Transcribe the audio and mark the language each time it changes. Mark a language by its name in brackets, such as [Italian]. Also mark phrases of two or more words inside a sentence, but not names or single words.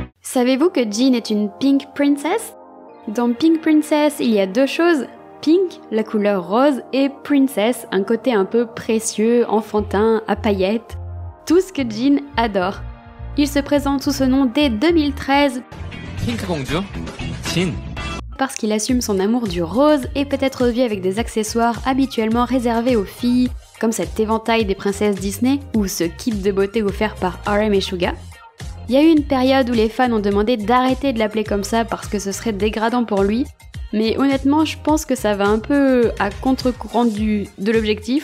[French] Savez-vous que Jin est une Pink Princess? Dans Pink Princess, il y a deux choses. Pink, la couleur rose, et Princess, un côté un peu précieux, enfantin, à paillettes. Tout ce que Jin adore. Il se présente sous ce nom dès 2013. [Korean] 핑크 공주, 진. [French] Parce qu'il assume son amour du rose et peut être vu avec des accessoires habituellement réservés aux filles, comme cet éventail des princesses Disney ou ce kit de beauté offert par RM et Suga. Il y a eu une période où les fans ont demandé d'arrêter de l'appeler comme ça parce que ce serait dégradant pour lui, mais honnêtement je pense que ça va un peu à contre-courant de l'objectif.